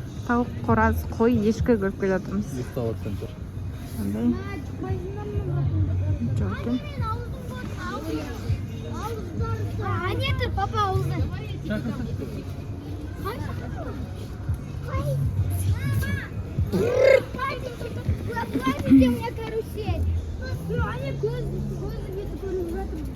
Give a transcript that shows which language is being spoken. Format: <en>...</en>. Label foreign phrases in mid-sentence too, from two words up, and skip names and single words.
<kk>тауық, қораз, қой, ешкі көріп келе жатырмыз. ұйықтап жатқан шығар. Қандай? Жоқ екен.</kk> <ru>А нет,</ru> <kk>папа ауылда.</kk> <ru>У меня карусель.</ru> <kk>Аня көзі беті көрініп жатыр.</kk>